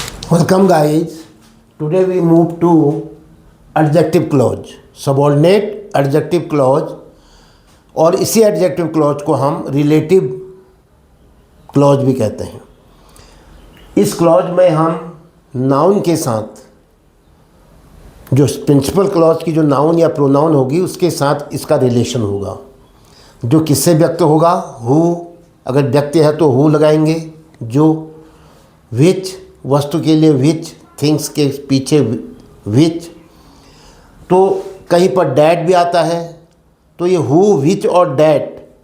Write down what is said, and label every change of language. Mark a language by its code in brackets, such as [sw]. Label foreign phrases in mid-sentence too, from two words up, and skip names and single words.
[en] Welcome guys. Today we move to adjective clause, subordinate adjective clause, [hi] और इसी [en] adjective clause [hi] को हम [en] relative clause [hi] भी कहते हैं। इस clause में हम noun के साथ जो [en] principal clause [hi] की जो noun या pronoun होगी उसके साथ इसका relation होगा। जो किससे व्यक्त होगा? who, अगर व्यक्ति है तो who लगाएंगे, जो which वस्तु के लिए विच, थिंग्स के पीछे विच, तो कहीं पर डैट भी आता है, तो ये हु, विच और डैट।